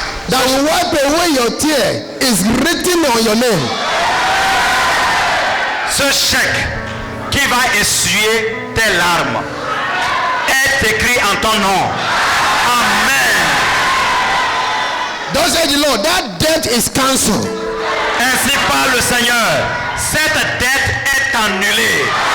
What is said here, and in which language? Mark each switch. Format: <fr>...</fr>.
<en>that will wipe away your tear is written on your name.</en> <fr>Ce chèque qui va essuyer tes larmes est écrit en ton nom.</fr> <en>Amen. Don't say the Lord, that debt is cancelled.</en> <fr>Ainsi parle le Seigneur. Cette dette est annulée.</fr>